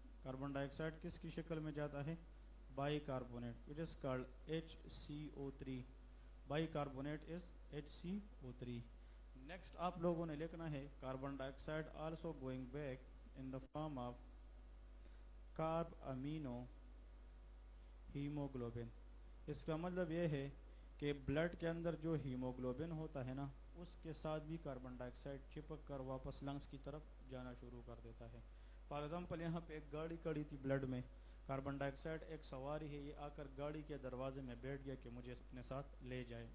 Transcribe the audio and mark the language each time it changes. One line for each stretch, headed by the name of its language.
Urdu: Carbon ڈائی oxide کس کی شکل میں جاتا ہے؟ By carbonate,
English: It is called HCO3. Bicarbonate is HCO3. Next
Urdu: آپ لوگوں نے لکھنا ہے
English: Carbon dye oxide also going back in the form of carb amino haemoglobin.
Urdu: اس کا مطلب یہ ہے کہ بلڈ کے اندر جو ہیموگلوبن ہوتا ہے نا, اس کے ساتھ بھی کاربن ڈائی آکسائڈ چپک کر واپس لنگس کی طرف جانا شروع کر دیتا ہے.
English: for example
Urdu: یہاں پہ ایک گاڑی کھڑی تھی بلڈ میں, کاربن ڈائی آکسائڈ ایک سواری ہے, یہ آ کر گاڑی کے دروازے میں بیٹھ گیا کہ مجھے اپنے ساتھ لے جائے.